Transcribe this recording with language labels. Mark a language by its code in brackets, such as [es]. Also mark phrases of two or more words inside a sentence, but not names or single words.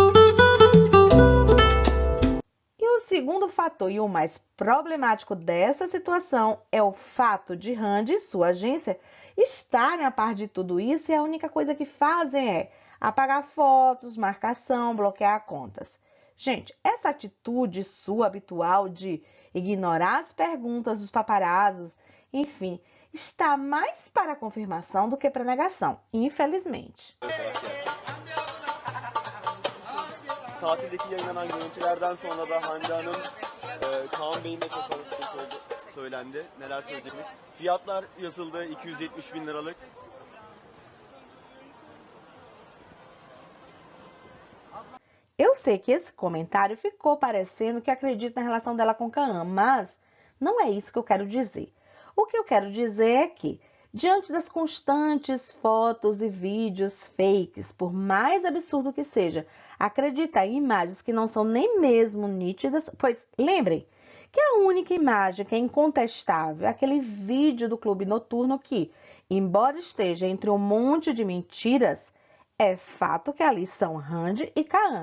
[pt] E o segundo fator e o mais problemático dessa situação é o fato de Hande e sua agência estarem a par de tudo isso e a única coisa que fazem é apagar fotos, marcação, bloquear contas. Gente, essa atitude sua habitual de ignorar as perguntas dos paparazzos, enfim, está mais para confirmação do que para negação, infelizmente. [tr] Tatildeki yayınlanan görüntülerden sonra da Hande Hanım, Kaan Bey'in de çok konuştuğu söylendi. Neler söyleyeceksiniz? Fiyatlar yazıldı, 270 bin liralık. [pt] Eu sei que esse comentário ficou parecendo que acredito na relação dela com Kaan, mas não é isso que eu quero dizer. O que eu quero dizer é que, diante das constantes fotos e vídeos fakes, por mais absurdo que seja, acreditar em imagens que não são nem mesmo nítidas, pois lembrem que a única imagem que é incontestável é aquele vídeo do clube noturno que, embora esteja entre um monte de mentiras, é fato que ali são Randy e Kaan.